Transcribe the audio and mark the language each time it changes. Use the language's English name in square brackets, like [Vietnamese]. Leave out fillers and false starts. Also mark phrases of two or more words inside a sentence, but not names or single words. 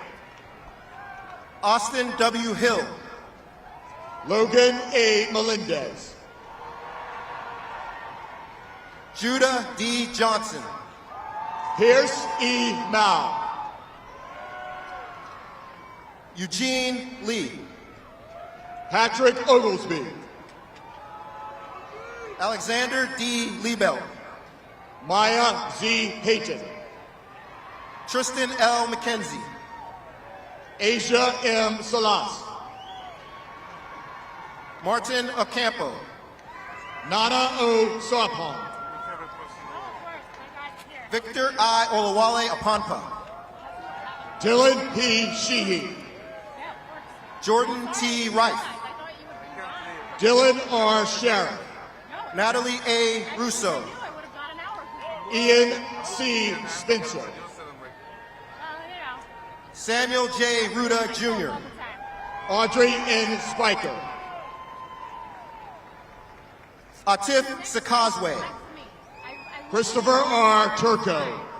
[English] Austin W. Hill. Logan A. Melendez. Judah D. Johnson. Pierce E. Mao. Eugene Lee. Patrick Oglesby. Alexander D. Liebelt. Maya Z. Hayton. Tristan L. McKenzie. Asia M. Salas. Martin Ocampo. Nana O. Sarpong. Victor I. Olawale Aponpa. Dylan P. Sheehy. Jordan T. Rife. Dylan R. Sheriff. Natalie A. Russo. Ian C. Spencer. Samuel J. Ruda Jr. Audrey N. Spiker. Atif Sakazwe. Christopher R. Turco.